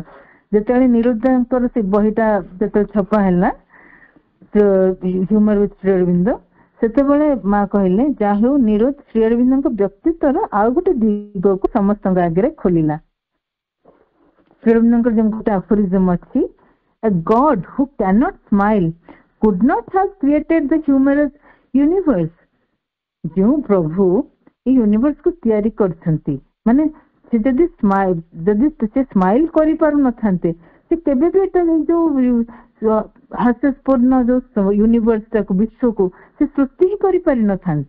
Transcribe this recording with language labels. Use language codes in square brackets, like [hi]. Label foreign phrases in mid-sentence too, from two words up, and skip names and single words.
[or] ଯେତେବେଳେ ନିରୁଦ୍ଧଙ୍କର ସେ ବହିଟା ଯେତେବେଳେ ଛପା ହେଲା ହ୍ୟୁମର ୱିଥ୍ ଶ୍ରୀ ଅରବିନ୍ଦ, ସେତେବେଳେ ମା କହିଲେ ଯାହା ହେଉ ନିରୁଦ୍ଧ ଶ୍ରୀ ଅରବିନ୍ଦଙ୍କ ବ୍ୟକ୍ତିତ୍ୱର ଆଉ ଗୋଟେ ଦିଗକୁ ସମସ୍ତଙ୍କ ଆଗରେ ଖୋଲିଲା। ଶ୍ରୀ ଅରବିନ୍ଦଙ୍କର ଯେମିତି ଗୋଟେ ଆଫୋରିଜମ ଅଛି, [en] a god who cannot smile could not have created the humorous universe। [or] ଯେଉଁ ପ୍ରଭୁ ଏଇ ୟୁନିଭର୍ସ କୁ ତିଆରି କରିଛନ୍ତି, ମାନେ ସେ ଯଦି ସେ ସ୍ମାଇଲ କରିପାରୁନଥାନ୍ତେ ସେ କେବେ ବି ଏଟା ଯୋଉ ହାସ୍ୟପୂର୍ଣ୍ଣ ଯୋଉ ୟୁନିଭର୍ସ ଟାକୁ ବିଶ୍ୱକୁ ସେ ସୃଷ୍ଟି ହିଁ କରିପାରିନଥାନ୍ତେ।